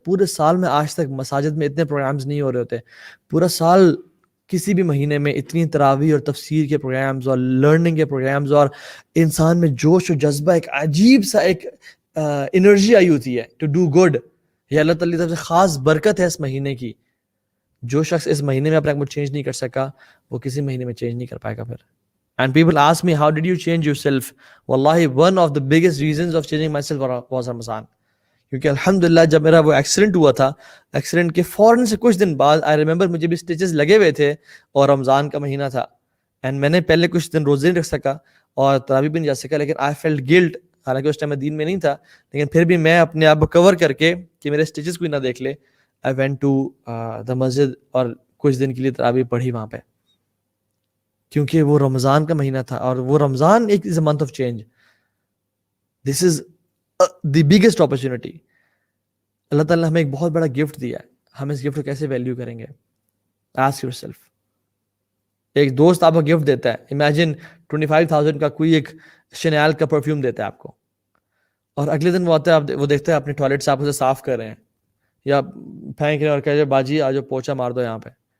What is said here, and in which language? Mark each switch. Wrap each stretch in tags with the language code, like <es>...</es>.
<ur>پورے سال میں آج تک مساجد میں اتنے پروگرامز نہیں ہو رہے ہوتے. پورا سال کسی بھی مہینے میں اتنی تراویح اور تفسیر کے پروگرامز اور لرننگ کے پروگرامز, اور انسان میں جوش و جذبہ, ایک عجیب سا ایک انرجی آئی ہوتی ہے</ur> <en>To do good.</en> <ur>یہ اللہ تعالیٰ کی طرف سے خاص برکت ہے اس مہینے کی. جو شخص اس مہینے میں اپنے آپ کو چینج نہیں کر سکا وہ کسی مہینے میں چینج نہیں کر پائے گا پھر.</ur> <en>And people ask me, how did you change yourself? Wallahi, one of the biggest reasons of changing myself was Ramadan.</en> <ur>کیونکہ الحمدللہ جب میرا وہ ایکسیڈنٹ ہوا تھا, ایکسیڈنٹ کے فوراً سے کچھ دن بعد</ur> <en>I remember</en> <ur>مجھے بھی اسٹیچز لگے ہوئے تھے اور رمضان کا مہینہ تھا, اینڈ میں نے پہلے کچھ دن روزے نہیں رکھ سکا اور تراویح بھی نہیں جا سکا, لیکن</ur> <en>I felt guilt.</en> <ur>حالانکہ اس ٹائم میں دین میں نہیں تھا, لیکن پھر بھی میں اپنے آپ کو کور کر کے کہ میرے اسٹیچز کوئی نہ دیکھ لے,</ur> <en>I went to the masjid</en> <ur>اور کچھ دن کے لیے تراویح پڑھی وہاں پہ, کیونکہ وہ رمضان کا مہینہ تھا.</ur> <en>اور وہ رمضان ایک is a month of change. This is the biggest opportunity.</en> <ur>اللہ تعالیٰ نے ہمیں ایک بہت بڑا گفٹ دیا ہے, ہم اس گفٹ کو کیسے ویلیو کریں گے؟</ur> <en>Ask your self.</en> <ur>ایک دوست آپ کو گفٹ دیتا ہے, امیجن 25,000 کا کوئی ایک شنیل کا پرفیوم دیتا ہے آپ کو, اور اگلے دن وہ آتا ہے, وہ دیکھتا ہے اپنے ٹوائلٹ سے آپ اسے صاف کر رہے ہیں یا پھینک رہے ہیں اور کہہ رہے باجی آجو پوچھا مار دو یہاں پہ.</ur>